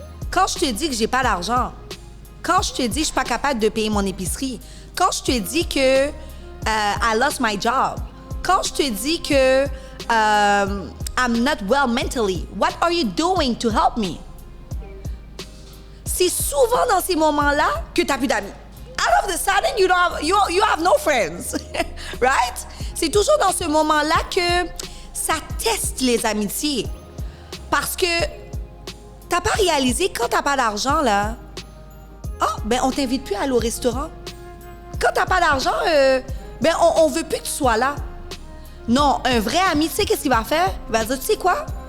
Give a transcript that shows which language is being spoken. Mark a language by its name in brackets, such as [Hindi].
[French] Quand je te dis que j'ai pas d'argent, quand je te dis que je suis pas capable de payer mon épicerie, quand je te dis que [English] I lost my job, [French] quand je te dis que [English] I'm not well mentally, what are you doing to help me? [French] C'est souvent dans ces moments-là que tu n'as plus d'amis. [English] Out of the sudden, you have no friends, right? [French] C'est toujours dans ce moment-là que ça teste les amitiés. Parce que t'as pas réalisé, quand t'as pas d'argent, là, on t'invite plus à aller au restaurant. Quand t'as pas d'argent, on veut plus que tu sois là. Non, un vrai ami, tu sais qu'est-ce qu'il va faire? Il va dire, tu sais quoi?